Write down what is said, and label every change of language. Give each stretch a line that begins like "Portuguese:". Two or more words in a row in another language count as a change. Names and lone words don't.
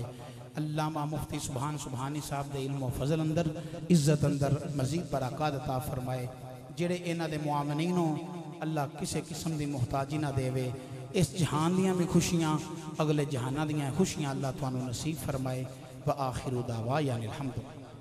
Punjabi: علامہ مفتی سبحان سبحانی صاحب دے علم و فضل اندر عزت اندر مزید برکت عطا فرمائے. جیڑے انہاں دے معامنین ہو اللہ کسی قسم کی محتاجی نہ دیوے. اس جہان دیاں بھی خوشیاں، اگلے جہانا دیاں خوشیاں اللہ تہانوں نصیب فرمائے.
Arabic: وآخر دعوى يعني الحمد لله.